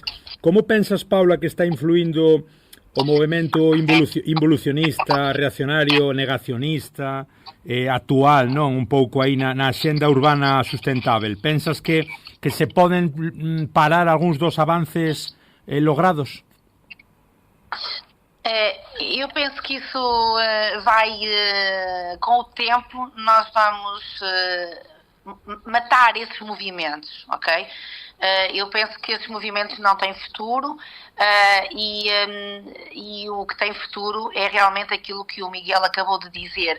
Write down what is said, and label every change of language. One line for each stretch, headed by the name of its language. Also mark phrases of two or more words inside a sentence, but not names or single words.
Galician: Como pensas, Paula, que está influindo o movimento involucionista, reaccionario, negacionista, actual, non? Un pouco aí na xenda urbana sustentável. Pensas que se poden parar algúns dos avances logrados?
Portuguese: Eu penso que isso vai, com o tempo, nós vamos matar esses movimentos, ok? Eu penso que esses movimentos não têm futuro, e o que tem futuro é realmente aquilo que o Miguel acabou de dizer.